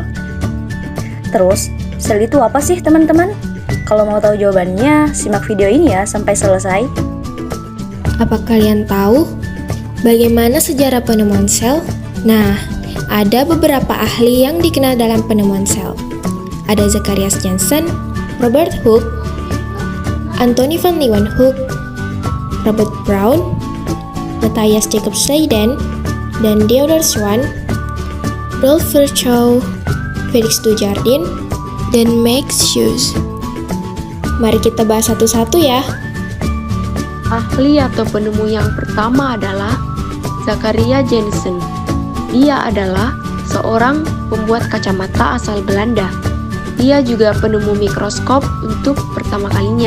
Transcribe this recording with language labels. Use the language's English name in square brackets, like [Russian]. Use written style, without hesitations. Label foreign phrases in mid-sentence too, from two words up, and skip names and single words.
[Indonesian] Terus, sel itu apa sih teman-teman? Kalau mau tahu jawabannya, simak video ini ya sampai selesai. Apa kalian tahu bagaimana sejarah penemuan sel? Nah, ada beberapa ahli yang dikenal dalam penemuan sel. Ada Zacharias Janssen, Robert Hooke, Anthony van Leeuwenhoek, Robert Brown, Matthias Jacob Schleiden, dan Theodor Schwann, Rolf Virchow, Felix Dujardin, dan Max Schulze. Mari kita bahas satu-satu ya. Ahli atau penemu yang pertama adalah Zacharias Janssen. Dia adalah seorang pembuat kacamata asal Belanda. Dia juga penemu mikroskop untuk pertama kalinya.